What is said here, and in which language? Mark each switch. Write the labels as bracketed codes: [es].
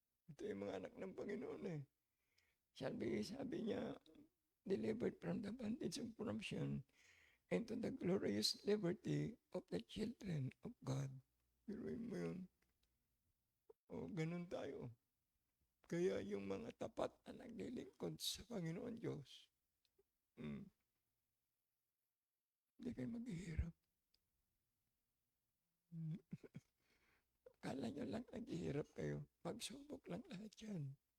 [tl] Ito yung mga anak ng Panginoon eh. Sabi niya, [en] delivered from the bondage of corruption into the glorious liberty of the children of God. [tl] Biruin mo yun. Ganun tayo. Kaya yung mga tapat na naglilingkod sa Panginoon Diyos, hindi kayo maghihirap. Akala nyo lang naghihirap kayo. Pagsubok lang lahat yan.